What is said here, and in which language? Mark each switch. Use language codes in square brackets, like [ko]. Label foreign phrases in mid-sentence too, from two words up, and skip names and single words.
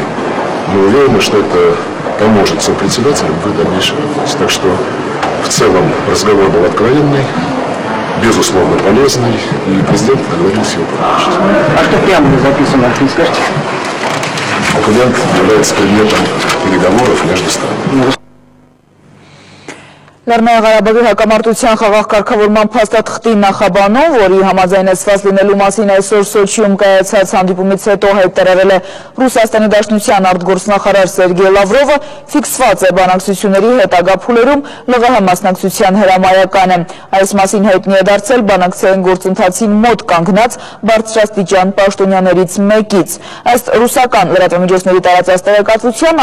[ru] Мы уверены, что это поможет сопредседателям в их дальнейшей работе. Так что в целом разговор был откровенный, безусловно полезный, и президент договорился его продолжить. А что прямо записано, не скажете? Документ является предметом переговоров между странами. [hy] Լեռնային Ղարաբաղի հակամարտության խաղաղ կարգավորման փաստաթղթի նախաբանում, որի համաձայնեցված լինելու մասին այսօր Սոչիում կայացած հանդիպումից հետո հայտարարել է Ռուսաստանի Դաշնության արտգործնախարար Սերգեյ Լավրովը, ֆիքսված է բանակցությունների հետագա փուլերում ԼՂՀ մասնակցության հրամայականը։ Այս մասին հայտնի է դարձել բանակցային գործընթացին մոտ կանգնած բարձրաստիճան պաշտոնյաներից մեկից։ Ըստ ռուսական լրատվամիջոցների տարածած տեղեկատվության